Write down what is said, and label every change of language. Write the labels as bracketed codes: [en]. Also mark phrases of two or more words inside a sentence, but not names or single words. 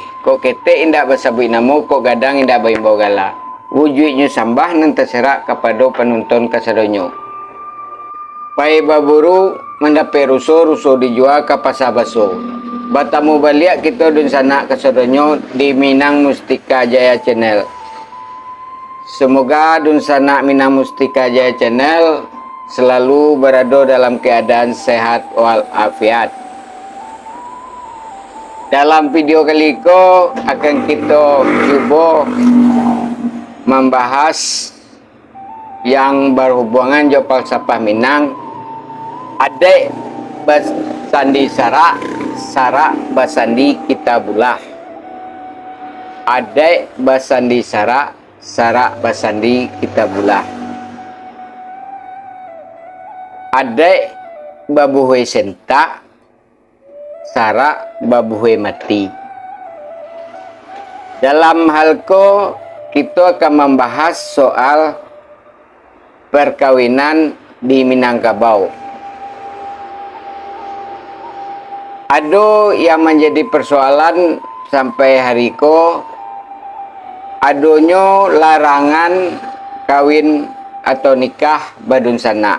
[min] Kok kete indak basabui namo, kok gadang indak bayembo gala. Wujudnya sambah nan terserak kepada penonton kasadonyo. Pai baburu mendape ruso dijual ke pasar baso. Batamu balik kita dun sana kasadonyo di Minang Mustika Jaya Channel. [id] Semoga dun sana Minang Mustika Jaya Channel selalu berada dalam keadaan sehat walafiat. Dalam video kali ini akan kita coba membahas yang berhubungan jo falsafah Minang. [min] Adek basandi Sara basandi Kitabullah. Adek basandi Sara basandi Kitabullah. Adek babuhe senta, Sara babuhe mati. [id] Dalam hal ko kita akan membahas soal perkawinan di Minangkabau. [min] Ado yang menjadi persoalan sampai hari ko, adonyo larangan kawin atau nikah badun sana.